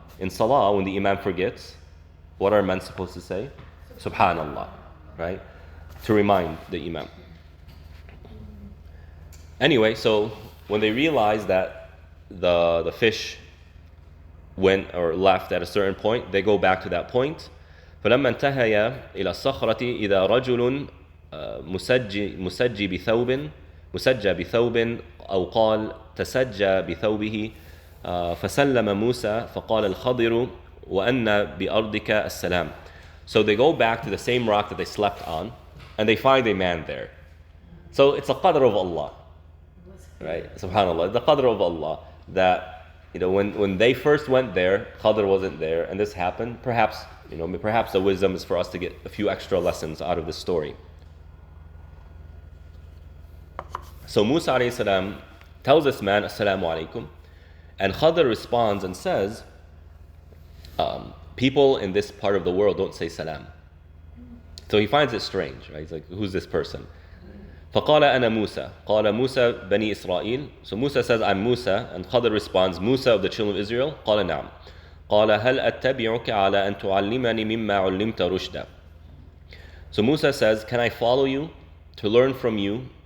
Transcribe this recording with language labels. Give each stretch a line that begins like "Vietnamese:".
English: In Salah, when the Imam forgets, what are men supposed to say? Subhanallah, right? To remind the Imam. Anyway, so when they realized that the fish went or left at a certain point, they go back to that point.
Arabic: فلما انتهيا إلى الصخرة إذا رجل مسجى بثوب أو قال تسجى بثوبه فسلم موسى فقال الخضر وأن بأرضك السلام.
English: So they go back to the same rock that they slept on, and they find a man there. So it's a qadr of Allah, right? Subhanallah, the qadr of Allah that, when they first went there, Khadr wasn't there, and this happened. Perhaps the wisdom is for us to get a few extra lessons out of this story. So Musa alayhi salam tells this man, Assalamu alaikum, and Khadr responds and says, people in this part of the world don't say salam. So he finds it strange, right? He's like, who's this person?
Arabic: فقال أنا موسى قال موسى بني إسرائيل.
English: So Musa says, I'm Musa, and Khadr responds, Musa of the children of Israel.
Arabic: قال نعم. قال هل أتبعك على أن تعلمني مما علمت رشدا.
English: So Musa says, can I follow you to learn from you